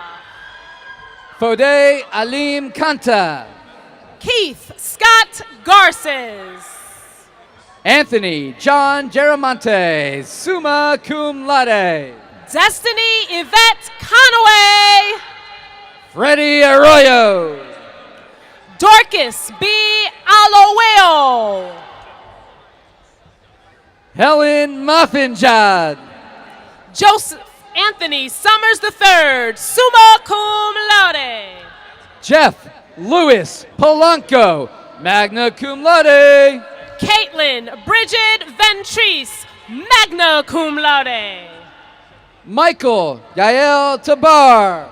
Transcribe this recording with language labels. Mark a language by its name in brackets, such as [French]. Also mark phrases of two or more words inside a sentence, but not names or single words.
[English] Fode Alim Kanta. Keith Scott Garces. Anthony John Geramonte, [Latin] summa cum laude. [English] Destiny Yvette Conaway. Freddie Arroyo. Dorcas B. Aloweo. Helen Muffinjad. Joseph Anthony Summers III, [Latin] summa cum laude. [English] Jeff Lewis Polanco, [Latin] magna cum laude. [English] Caitlin Bridget Ventris, [Latin] magna cum laude. [English] Michael Yael Tabar.